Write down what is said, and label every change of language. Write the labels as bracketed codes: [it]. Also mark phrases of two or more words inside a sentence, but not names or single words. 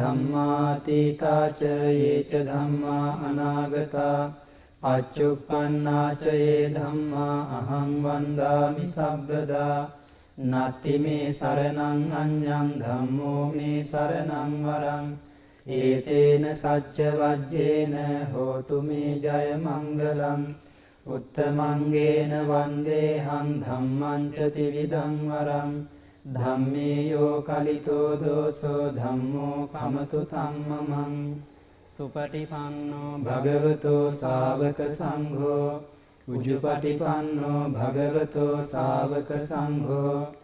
[pi] ධම්මාතීතාච යේච ධම්මා අනාගතා පච්චුප්පන්නාච යේ ධම්මා අහං වන්දාමි සබ්බදා නත්ති මේ සරණං අඤ්ඤං ධම්මෝ මේ සරණං වරං ඒතේන සච්ච වජ්ජේන හෝතු මේ ජය මංගලං උත්තමංගේන වන්දේහං ධම්මං ච ත්‍රිවිධං වරං ධම්මේයෝ කලිතෝ දෝසෝ ධම්මෝ කමතු තම්මමං සුපටිපන්නෝ භගවතෝ ශාවක සංඝෝ උජුපටිපන්නෝ භගවතෝ ශාවක සංඝෝ